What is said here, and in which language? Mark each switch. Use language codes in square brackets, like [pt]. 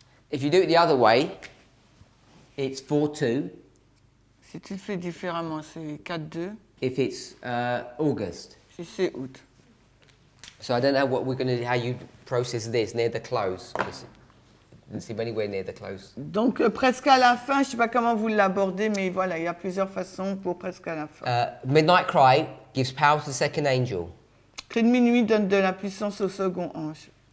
[en] If you do it the other way, it's 4, 2. [fr] Si tu le fais différemment, c'est 4, 2. [en] If it's August. [fr] Si c'est août. [en] So I don't know what we're going to, how you process this near the close. I didn't see anywhere near the close. [fr] Donc presque à la fin, je ne sais pas comment vous l'abordez, mais voilà, il y a plusieurs façons pour presque à la fin. [en] Midnight Cry gives power to the second angel. [fr] Cri de minuit donne de la puissance au second ange.